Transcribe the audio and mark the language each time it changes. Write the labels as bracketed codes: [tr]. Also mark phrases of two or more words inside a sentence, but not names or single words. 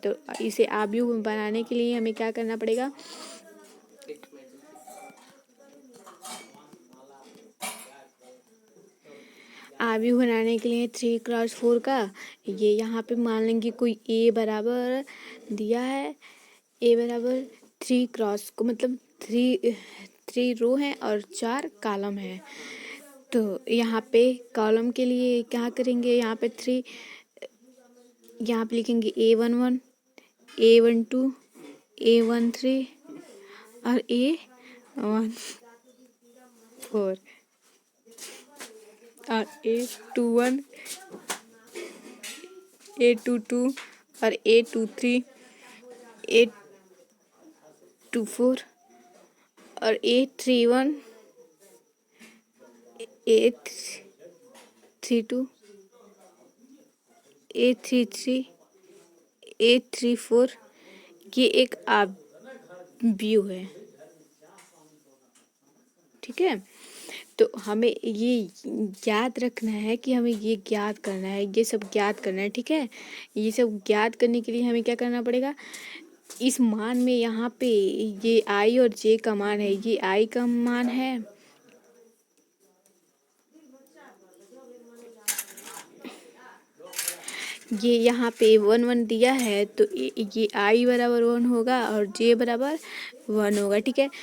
[hi] तो इसे आव्यूह में बनाने के लिए हमें क्या करना पड़ेगा, आव्यूह बनाने के लिए 3 × 4 का ये यहाँ पे मान लेंगे कोई a बराबर दिया है, a बराबर 3 क्रॉस को मतलब 3 रो है और 4 कॉलम है। तो यहाँ पे कॉलम के लिए क्या करेंगे, यहाँ पे लिखेंगे a11 a12 a13 और a14 और a21 a22 और a23 a24 और a31 a32 a33 a34। ये एक आव्यूह है, ठीक है। तो हमें ये याद रखना है कि हमें ये ज्ञात करना है, ये सब ज्ञात करना है, ठीक है। ये सब ज्ञात करने के लिए हमें क्या करना पड़ेगा, इस मान में यहाँ पे ये आई और जे का मान है, ये आई का मान है, ये यहाँ पे 1 दिया है तो ये आई बराबर 1 होगा और जे बराबर 1 होगा, ठीक है।